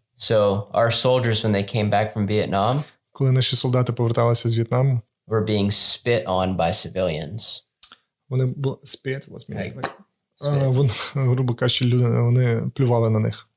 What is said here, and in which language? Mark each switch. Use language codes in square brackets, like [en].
[en] So our soldiers, when they came back from Vietnam, [uk] Коли наші солдати поверталися з В'єтнаму, [en] were being spit on by civilians. [uk] вони були [en] spit, what's meaning? Spit. [uk] Грубо кажучи, вони плювали на них